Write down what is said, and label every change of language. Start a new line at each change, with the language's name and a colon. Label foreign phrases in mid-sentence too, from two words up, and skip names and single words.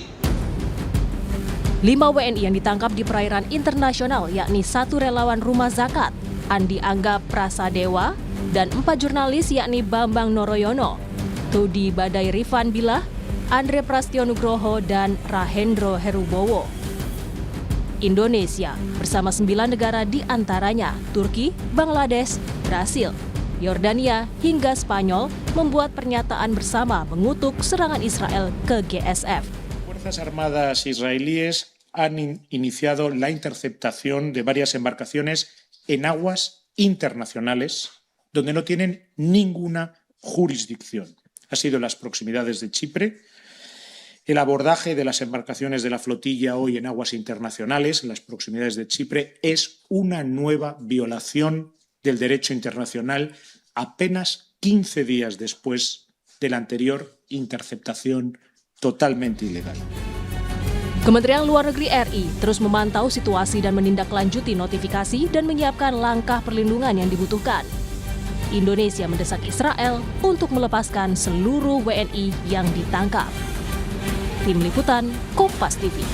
Indonesian: 5 WNI yang ditangkap di perairan internasional yakni 1 relawan Rumah Zakat, Andi Angga Prasadewa, dan 4 jurnalis yakni Bambang Noroyono, Tudi Badai Rifan Bilah, Andre Prastyo Nugroho, dan Rahendro Herubowo. Indonesia bersama 9 negara di antaranya Turki, Bangladesh, Brasil, Yordania, hingga Spanyol membuat pernyataan bersama mengutuk serangan Israel ke GSF.
Spanish: Fuerzas Armadas israelíes han iniciado la interceptación de varias embarcaciones en aguas internacionales donde no tienen ninguna jurisdicción. Ha sido en las proximidades de Chipre. El abordaje de las embarcaciones de la flotilla hoy en aguas internacionales, en las proximidades de Chipre, es una nueva violación del derecho internacional apenas 15 días después de la anterior interceptación totalmente ilegal.
Indonesian: Kementerian Luar Negeri RI terus memantau situasi dan menindaklanjuti notifikasi dan menyiapkan langkah perlindungan yang dibutuhkan. Indonesia mendesak Israel untuk melepaskan seluruh WNI yang ditangkap. Tim Liputan, Kompas TV.